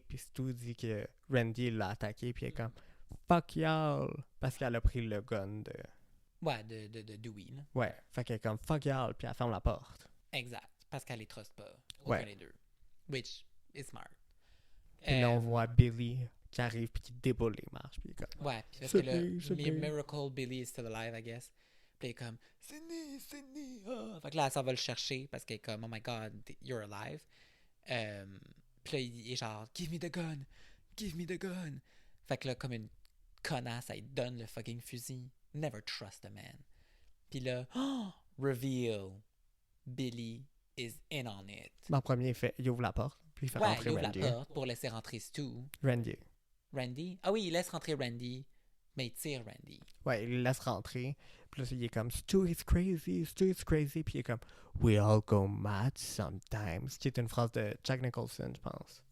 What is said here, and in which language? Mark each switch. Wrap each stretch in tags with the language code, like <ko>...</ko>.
<fr>Puis Stu dit que Randy l'a attaqué. Puis elle est comme</fr> <en>fuck y'all.</en> <fr>Parce qu'elle a pris le gun de. Ouais, de Dewey, là. Ouais. Fait qu'elle est comme</fr> <en>fuck y'all.</en> <fr>Puis elle ferme la porte. Exact. Parce qu'elle les truste pas. Aucun Ouais. des deux.</fr> <en>Which is smart.</en> <fr>Puis là, on voit Billy qui arrive puis qui déboule les marches. Puis il est comme Ouais, puis parce que là, Sydney.</fr> <en>Miracle Billy is still alive, I guess.</en> <fr>Puis elle est comme Sydney, ah! Fait que là, elle s'en va le chercher parce qu'elle est comme</fr> <en>oh my god, you're alive.</en> <fr>Puis là, il est genre</fr> <en>give me the gun, give me the gun.</en> <fr>Fait que là, comme une connasse, elle donne le fucking fusil.</fr> <en>Never trust a man. Puis là, reveal, Billy is in on it.</en> <fr>Dans le premier, il ouvre la porte. Puis il fait Ouais, rentrer il ouvre Randy. la porte pour laisser rentrer Stu. Randy? Ah oui, il laisse rentrer Randy, mais il tire Randy. Ouais, il le laisse rentrer. Puis là, il est comme</fr> <en>Stu is crazy, Stu is crazy.</en> <fr>Puis il est comme</fr> <en>We all go mad sometimes.</en> <fr>Qui est une phrase de Jack Nicholson, je pense.</fr>